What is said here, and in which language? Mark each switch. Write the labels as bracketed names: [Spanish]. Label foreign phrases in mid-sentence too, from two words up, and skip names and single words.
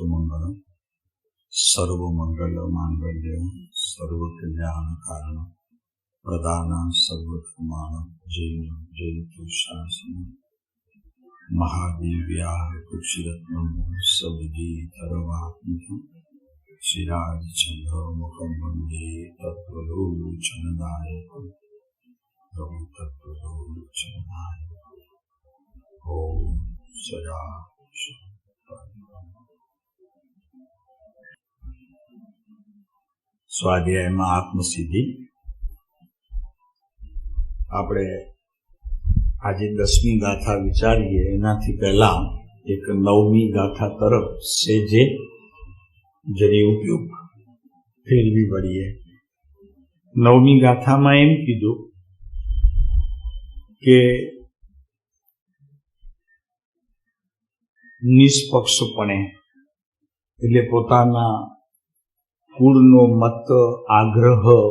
[Sanskrit] मंगलम सर्वमंगल मांगल्य सर्वकल्याण कारण प्रदान सर्वधर्मान जैन जयतु शासन महादेव्या कुक्षिरत्नम सबजी धर्वात्मकम् श्रीराज चंद्र मुखम वंदे तत्त्वलोचनदायकम् ओम सदा [Hindi] स्वाध्याय में आत्मसिद्धि [Gujarati] આપણે આજે 10મી ગાથા વિચારીએ એનાથી પહેલા એક 9મી ગાથા તરફ સેજે જરી ઉપયોગ ફેરવી વળીએ। 9મી ગાથામાં એમ કીધું કે નિષ્પક્ષપણે એટલે પોતાના કુળનો મત આગ્રહ